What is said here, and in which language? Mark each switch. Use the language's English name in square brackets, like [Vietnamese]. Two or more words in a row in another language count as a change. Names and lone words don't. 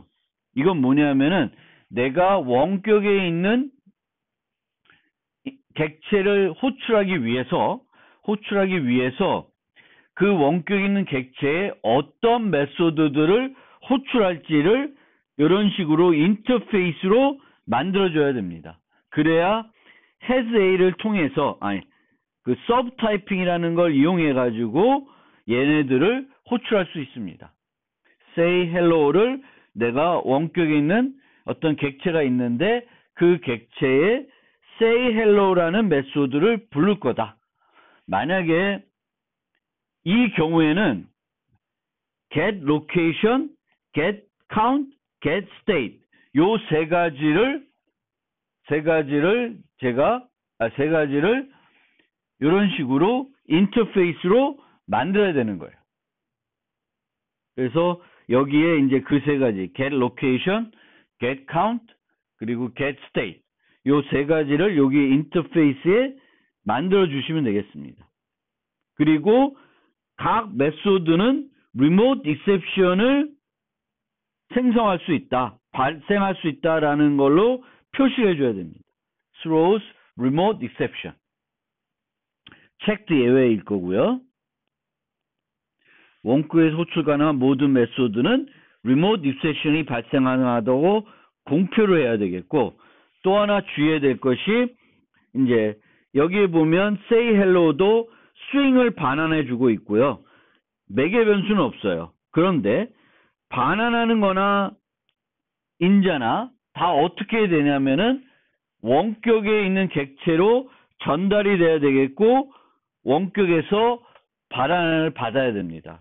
[Korean] 이건 뭐냐면은 내가 원격에 있는 객체를 호출하기 위해서 그 원격에 있는 객체에 어떤 메소드들을 호출할지를 이런 식으로 인터페이스로 만들어줘야 됩니다. 그래야 [English] has A [Korean] 를 통해서 그 subtyping이라는 걸 이용해 가지고 얘네들을 호출할 수 있습니다. [English] say hello [Korean] 를 내가 원격에 있는 어떤 객체가 있는데 그 객체에 [English] say hello [Korean] 라는 메소드를 부를 거다. 만약에 이 경우에는 [English] get location, get count, get state [Korean] 요 세 가지를 이런 식으로 인터페이스로 만들어야 되는 거예요. 그래서 여기에 이제 그 세 가지 [English] get location, get count, [Korean] 그리고 [English] get state [Korean] 요 세 가지를 여기 인터페이스에 만들어 주시면 되겠습니다. 그리고 각 메소드는 [English] remote exception [Korean] 을 생성할 수 있다, 발생할 수 있다라는 걸로 표시해 줘야 됩니다. [English] throws remote exception. [Korean] 체크드 예외일 거고요. 원격에서 호출 가능한 모든 메소드는 [English] remote exception [Korean] 이 발생하다고 공표를 해야 되겠고, 또 하나 주의해야 될 것이 이제 여기에 보면 [English] say hello [Korean] 도 string을 반환해 주고 있고요. 매개 변수는 없어요. 그런데 반환하는 거나 인자나 다 어떻게 되냐면은 원격에 있는 객체로 전달이 돼야 되겠고 원격에서 반환을 받아야 됩니다.